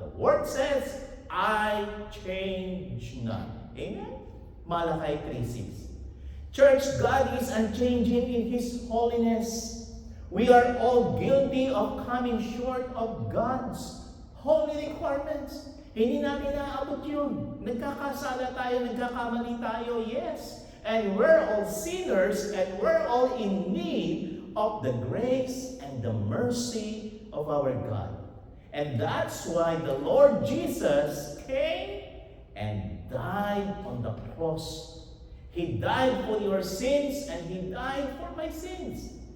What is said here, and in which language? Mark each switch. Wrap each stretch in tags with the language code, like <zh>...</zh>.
<en>The Word says, I change not. Amen? Malachi 3:6. Church, God is unchanging in His holiness. We are all guilty of coming short of God's holy requirements.</en> <tl>Hindi natin naaabot yun. Nagkakasala tayo, nagkakamali tayo, yes.</tl> <en>And we're all sinners and we're all in need of the grace and the mercy of our God. And that's why the Lord Jesus came and died on the cross. He died for your sins and He died for my sins.</en>